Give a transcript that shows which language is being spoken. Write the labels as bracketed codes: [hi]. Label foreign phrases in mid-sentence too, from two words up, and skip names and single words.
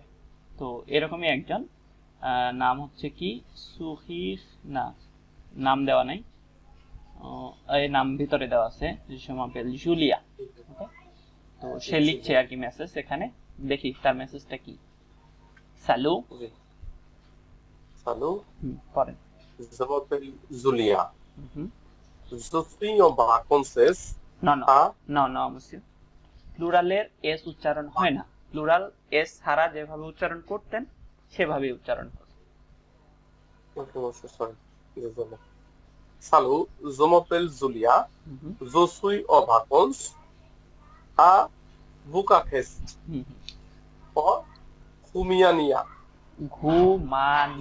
[bn] তো এরকমই একজন, নাম হচ্ছে কি সুহির, না নাম দেওয়া নাই, এই নাম ভিতরে দেওয়া আছে, জুলিয়া। ওকে, তো সে লিখছে আর কি মেসেজ এখানে, দেখি তার মেসেজটা কি। স্যালু, জি সালু, পড়েন। [fr] je m'appelle Zulia, হুম, je suis en vacances [bn] না [fr] à [bn] না না, অবশ্যই প্লুরালের এস উচ্চারণ হয় না, প্লুরাল এস ছাড়া যেভাবে উচ্চারণ করতেন সেভাবেই উচ্চারণ করুন। [fr] Salut, je m'appelle Zulia, হুম, je suis en vacances à Bucarest, হুম, en Roumanie. ঘুমানি,